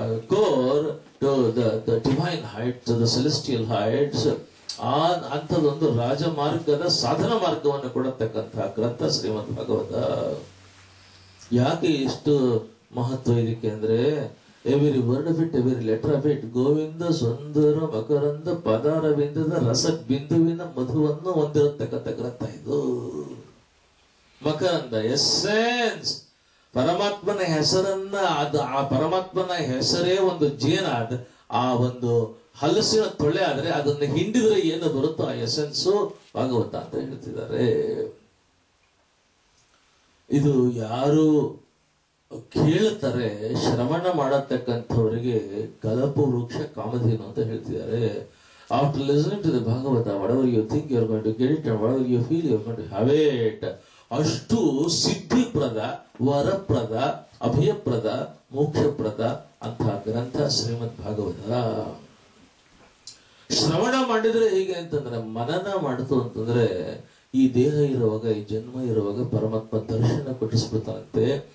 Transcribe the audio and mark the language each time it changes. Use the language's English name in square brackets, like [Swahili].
[English] core to the divine heights, to the celestial heights. [Kannada] ಅಂಥದ್ದೊಂದು ರಾಜಮಾರ್ಗದ ಸಾಧನ ಮಾರ್ಗವನ್ನು ಕೊಡತಕ್ಕಂತಹ ಗ್ರಂಥ ಶ್ರೀಮದ್ ಭಾಗವತ. ಯಾಕೆ ಇಷ್ಟು ಮಹತ್ವ ಇದಕ್ಕೆ ಅಂದ್ರೆ, [English] every word of it, [Kannada] every letter of it Govinda ಸುಂದರ ಮಕರಂದ ಪದಾರವಿಂದದ ರಸ ಬಿಂದುವಿನ ಮಧುವನ್ನು ಹೊಂದಿರತಕ್ಕಂಥ ಗ್ರಂಥ ಇದು. ಮಕರಂದ ಎಸೆನ್ಸ್, ಪರಮಾತ್ಮನ ಹೆಸರನ್ನ, ಅದು ಆ ಪರಮಾತ್ಮನ ಹೆಸರೇ ಒಂದು ಜೇನಾದ, ಆ ಒಂದು ಹಲಸಿನ ತೊಳೆ ಆದ್ರೆ ಅದನ್ನ ಹಿಂಡಿದ್ರೆ ಏನು ಬರುತ್ತೋ ಆ ಎಸೆನ್ಸು ಭಾಗವತ ಅಂತ ಹೇಳ್ತಿದ್ದಾರೆ. ಇದು ಯಾರು ಕೇಳ್ತಾರೆ, ಶ್ರವಣ ಮಾಡತಕ್ಕಂಥವರಿಗೆ ಕಲಪು ವೃಕ್ಷ ಕಾಮಧೇನು ಅಂತ ಹೇಳ್ತಿದ್ದಾರೆ. [English] After listening to the Bhagavata, whatever you think you are going to get it and whatever you feel you are going to have it. [Kannada] ಅಷ್ಟು ಸಿದ್ಧಿಪ್ರದ, ವರಪ್ರದ, ಅಭಯಪ್ರದ, ಮೋಕ್ಷಪ್ರದ ಅಂತಹ ಗ್ರಂಥ ಶ್ರೀಮದ್ ಭಾಗವತ. ಶ್ರವಣ ಮಾಡಿದ್ರೆ ಹೇಗೆ ಅಂತಂದ್ರೆ, ಮನನ ಮಾಡಿತು ಅಂತಂದ್ರೆ ಈ ದೇಹ ಇರುವಾಗ, ಈ ಜನ್ಮ ಇರುವಾಗ ಪರಮಾತ್ಮ ದರ್ಶನ ಕೊಟ್ಟಿಸ್ಬಿಡ್ತಾನಂತೆ.